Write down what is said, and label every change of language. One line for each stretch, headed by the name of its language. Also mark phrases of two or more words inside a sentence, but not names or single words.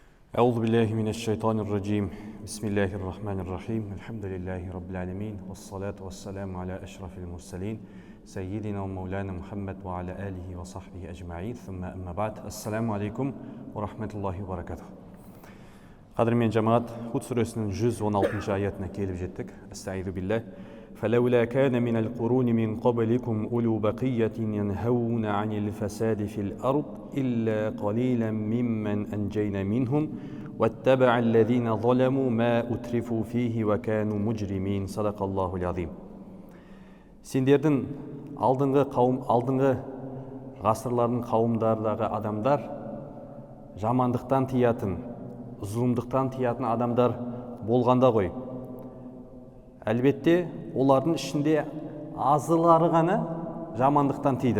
Arabic: أعوذ بالله من الشيطان الرجيم بسم الله الرحمن الرحيم الحمد لله رب العالمين والصلاة والسلام على أشرف المرسلين سيدنا ومولانا محمد وعلى آله وصحبه أجمعين ثم أما بعد السلام عليكم ورحمة الله وبركاته.
Kazakh: Қадірмен жамағат, Худ сүресінің 116 аятына келіп жеттік.
Arabic: أستغفر بالله. فلولا كان من القرون من قبلكم أولو بقية ينهون عن الفساد في الأرض إلا قليلا ممن أنجينا منهم واتبع الذين ظلموا ما أترفوا فيه وكانوا مجرمين صدق الله العظيم.
Kazakh: Сендердің алдыңғы ғасырлардың қауымдардағы адамдар жамандықтан тиятын, зұлымдықтан тиятын адамдар болғанда ғой. Әлбетте, олардың ішінде азылары ғана жамандықтан тиді.